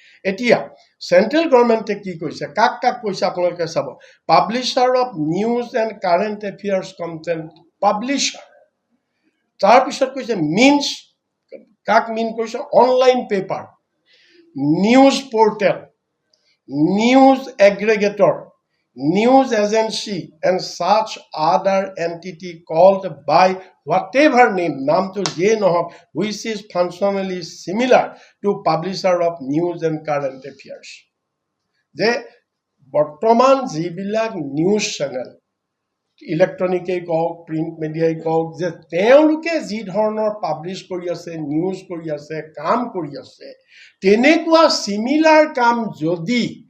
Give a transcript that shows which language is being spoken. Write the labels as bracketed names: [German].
[Assamese] এতিয়া চেণ্ট্ৰেল গভৰ্ণমেণ্টে কি কৈছে কাক কৈছে আপোনালোকে চাব [English] publisher of news and current affairs content publisher [Assamese] তাৰপিছত কৈছে মিনছ কাক মিন কৰিছে online paper news portal [English] news aggregator, news agency, and such other entity called by whatever name, [Assamese] naam to je nohok, [English] which is functionally similar to publisher of news and current affairs. [Assamese] যে বৰ্তমান যিবিলাক news channel, ইলেক্ট্ৰনিকেই কওক, print মিডিয়াই কওক, যে তেওঁলোকে যি ধৰণৰ পাব্লিছ কৰি আছে, নিউজ কৰি আছে, কাম কৰি আছে, তেনেকুৱা চিমিলাৰ কাম যদি